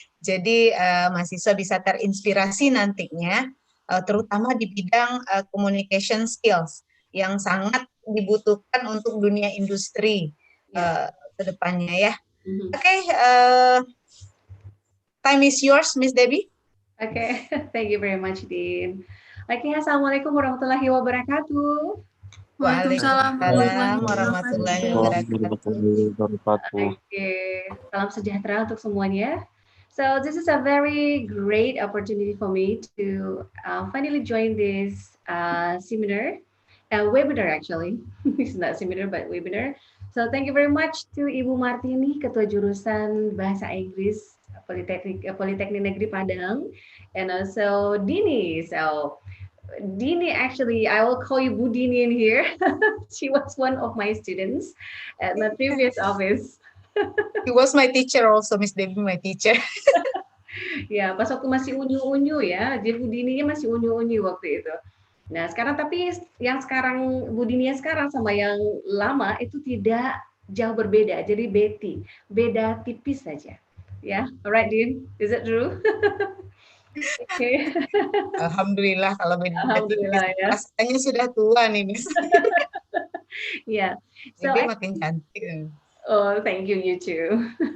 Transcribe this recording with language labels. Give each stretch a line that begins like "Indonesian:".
Indonesian: Jadi mahasiswa bisa terinspirasi nantinya, terutama di bidang communication skills yang sangat dibutuhkan untuk dunia industri ke depannya
English: Okay, time is yours, Miss Debbie. Okay, thank you very much, Din.
Indonesian: Okay, assalamualaikum warahmatullahi wabarakatuh. Waalaikumsalam warahmatullahi wabarakatuh. Oke, salam sejahtera untuk semuanya.
English: So this is a very great opportunity for me to finally join this seminar, webinar actually. It's not seminar but webinar. So thank you very much to Ibu Martini, Ketua Jurusan Bahasa Inggris Politeknik Negeri Padang, and also Dini. So Dini, actually, I will call you Bu Dini in here. She was one of my students at my previous office. He was my teacher also, Miss Debbie, my teacher.
Indonesian: Ya, pas waktu masih unyu-unyu ya, jadi Bu Dininya masih unyu-unyu waktu itu. Nah, sekarang tapi yang sekarang Bu Dininya sekarang sama yang lama itu tidak jauh berbeda. Jadi beda tipis saja. Ya,
English: alright Din, is it true? Okay.
Indonesian: Alhamdulillah kalau beda tipis. Alhamdulillah ya. Rasanya sudah tua nih, Miss.
English: Yeah. So
Indonesian: Debbie makin cantik.
English: oh, thank you, you too.